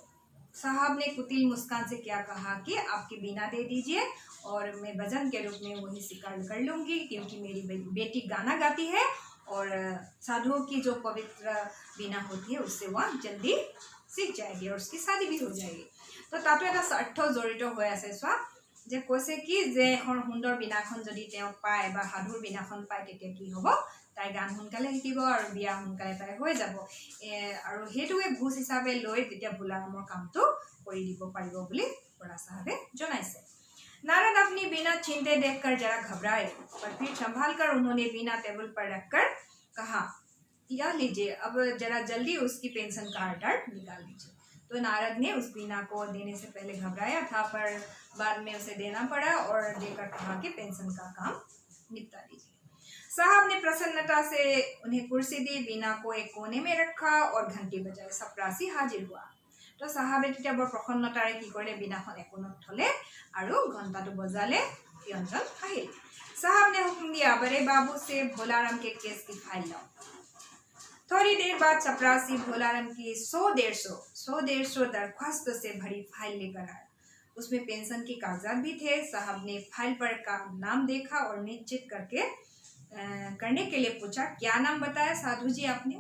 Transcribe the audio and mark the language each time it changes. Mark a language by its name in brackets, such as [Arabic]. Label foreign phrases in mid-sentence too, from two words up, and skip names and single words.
[Hindi] तो साहब ने कुटिल मुस्कान से क्या कहा कि आपकी बीना दे दीजिए और मैं भजन के रूप में वही स्वीकार कर लूँगी, क्योंकि मेरी बेटी गाना गाती है और साधुओं की जो पवित्र बीना होती है उससे वह जल्दी सीख जाएगी और उसकी शादी भी हो जाएगी। तो तातो [Assamese] এটা স্বাৰ্থ জড়িত হৈ আছে। চোৱা যে কৈছে কি যে এখন সুন্দৰ বিনাখন যদি তেওঁ পায় বা সাধুৰ বিনাখন পায় তেতিয়া কি হ'ব, তাই গান সোনকালে শিকিব আৰু বিয়া সোনকালে তাই হৈ যাব। আৰু সেইটোৱে ভোজ হিচাপে লৈ তেতিয়া ভোলাৰামৰ কামটো কৰি দিব পাৰিব বুলি বৰা চাহাবে জনাইছে। [Hindi] नारद अपनी बीना छीनते देखकर जरा घबराए, पर फिर संभाल कर उन्होंने बीना टेबल पर रखकर कहा, यह लीजिए, अब जरा जल्दी उसकी पेंशन का ऑर्डर निकाल लीजिए। तो नारद ने उस बीना को देने से पहले घबराया था, पर बाद में उसे देना पड़ा और देकर कहा कि पेंशन का काम निपटा दीजिए। साहब ने प्रसन्नता से उन्हें कुर्सी दी, बीना को एक कोने में रखा और घंटी बजाई। चपरासी हाजिर हुआ। तो साहबे [Assamese] তেতিয়া বৰ প্ৰসন্নতাৰে কি কৰিলে, বিনাখন একোণত থলে আৰু ঘণ্টাটো বজালে। ব্যঞ্জন আহিল। [Hindi] साहब ने हुक्म दिया, बड़े बाबू से भोलाराम के केस की फाइल लाओ। थोड़ी देर बाद चपरासी भोलाराम की 100-150 दरख्वास्त से भरी फाइल लेकर आया। उसमें पेंशन के कागजात भी थे। साहब ने फाइल पर का नाम देखा और निश्चित करने के लिए पूछा, क्या नाम बताया साधु जी आपने?